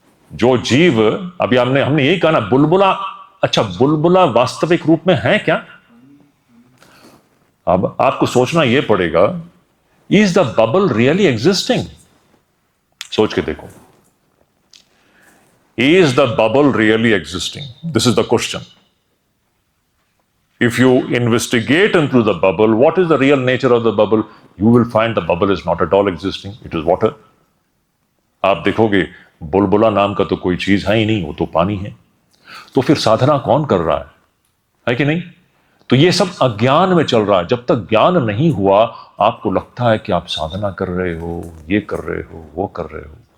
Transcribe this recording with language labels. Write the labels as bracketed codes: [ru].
[hi] जो जीव, अभी हमने यही कहा ना, बुलबुला। अच्छा, बुलबुला वास्तविक रूप में है क्या? अब आपको सोचना यह पड़ेगा, [en] Is the bubble really existing? [hi] सोच के देखो, [en] Is the bubble really existing? This is the question. If you investigate into the bubble, what is the real nature of the bubble? You will find the bubble is not at all existing. It is water. [hi] आप देखोगे बुलबुला नाम का तो कोई चीज है ही नहीं, वो तो पानी है। तो फिर साधना कौन कर रहा है कि नहीं? तो ये सब अज्ञान में चल रहा है। जब तक ज्ञान नहीं हुआ, आपको लगता है कि आप साधना कर रहे हो, ये कर रहे हो, वो कर रहे हो।